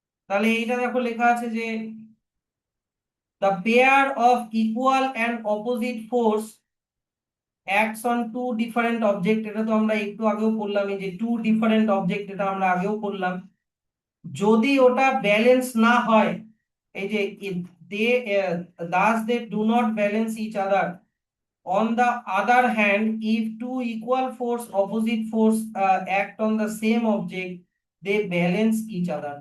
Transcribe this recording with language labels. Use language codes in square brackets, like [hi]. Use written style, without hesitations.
[bn] তাহলে এইটা দেখো লেখা আছে যে [en] the pair of equal and opposite force acts on two different object। [bn] এটা তো আমরা একটু আগেও পড়লাম, এই যে টু ডিফারেন্ট অবজেক্ট, এটা আমরা আগেও পড়লাম। যদি ওটা ব্যালেন্স না হয়, এই যে [en] They thus they do not balance each other. On the other hand, if two equal force opposite force act on the same object, they balance each other।